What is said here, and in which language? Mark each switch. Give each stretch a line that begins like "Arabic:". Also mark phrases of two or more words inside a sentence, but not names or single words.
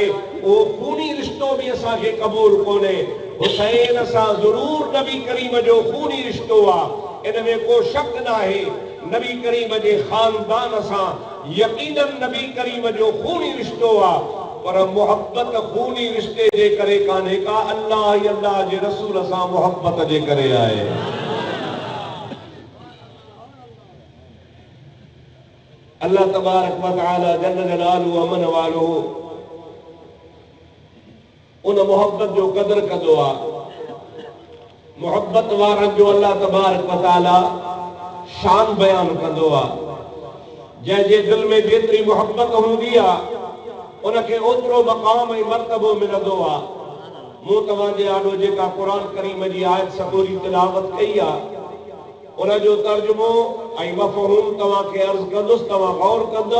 Sindhi: उहो खूनी रिश्तो बि असांखे क़बूल कोन्हे। हुसैन सां ज़रूर नबी करीम जो खूनी रिश्तो आहे, इन में को शक नाहे। नबी करीम जे खानदान सां यकीनन नबी करीम जो खूनी रिश्तो आहे, पर मोहब्बत खूनी रिश्ते जे करे कान्हे का, अल्लाह ई अल्लाह जे रसूल सां मोहब्बत जे करे आहे। अल्लाह
Arabic: تبارك وتعالى جل جلاله
Sindhi: अमन वालो उन मोहब्बत जो कदर कंदो आहे। मोहब्बत वारनि जो अल्लाह
Arabic: تبارك وتعالى
Sindhi: शान बयान कंदो आहे। जंहिंजे दिल में जेतिरी मोहब्बत हूंदी आहे उनखे ओतिरो मक़ाम ऐं मर्तबो मिलंदो आहे। मूं तव्हांजे आॾो जेका क़ुरान करीम जी आयत सबूरी तिलावत कई आहे, उन जो तर्जुमो ऐं मफ़हूम तव्हांखे अर्ज़ कंदुसि, तव्हां गौर कंदो।